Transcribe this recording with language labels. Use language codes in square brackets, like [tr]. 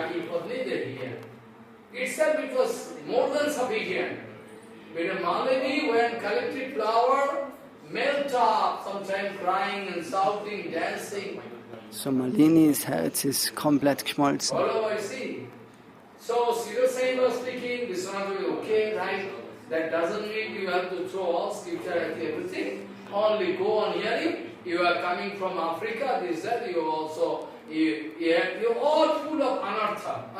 [en] itself it was more than sufficient. But Malini, when collected flower, melt up, sometimes crying and shouting, dancing. [de] So Malinis Herz ist komplett geschmolzen. [en] All I see. So Sridhar was speaking, Vishwanath was okay, right? That doesn't mean you have to throw all scripture at everything. Only go on hearing. You are coming from Africa, this, that, you also, you're all full of anartha.